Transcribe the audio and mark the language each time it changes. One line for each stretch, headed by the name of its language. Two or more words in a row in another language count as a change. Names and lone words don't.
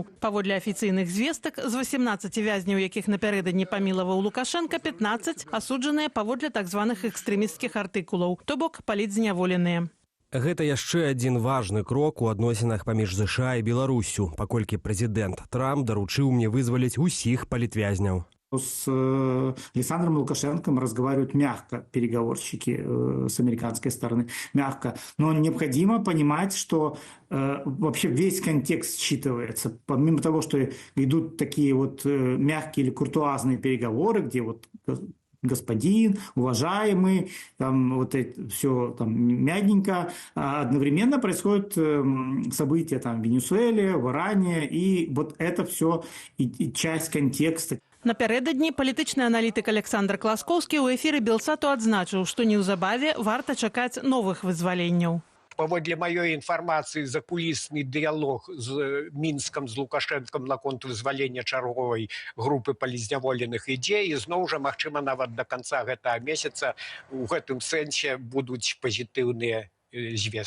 Belarusian: Паводле афіцыйных звестак, з 18 вязняў, якіх напярэдадні памілаваў Лукашэнка, 15 асуджаныя паводле так званых экстрэмісцкіх артыкулаў, то бок палітзняволеныя. Гэта яшчэ адзін важны крок у адносінах паміж ЗША і Беларусю, паколькі прэзідэнт Трамп даручыў мне вызваліць усіх палітвязняў.
Russian: С Александром Лукашенком разговаривают мягко переговорщики с американской стороны, мягко. Но необходимо понимать, что вообще весь контекст считывается. Помимо того, что идут такие вот мягкие или куртуазные переговоры, где вот господин, уважаемый, там вот это все там мягенько, одновременно происходят события там в Венесуэле, в Иране, и вот это все и часть контекста.
Belarusian: Напярэдадні палітычны аналітык Александр Класкоўскі ў эфіры Белсату адзначыў, што неўзабаве варта чакаць новых вызваленняў. Паводле маёй інфармацыі, закулісны дыялог з Мінскам, з Лукашэнкам наконт вызвалення чарговай групы палітзняволеных ідзе, і зноў жа, магчыма, нават да канца гэтага месяца у гэтым сэнсе будуць пазітыўныя звесткі.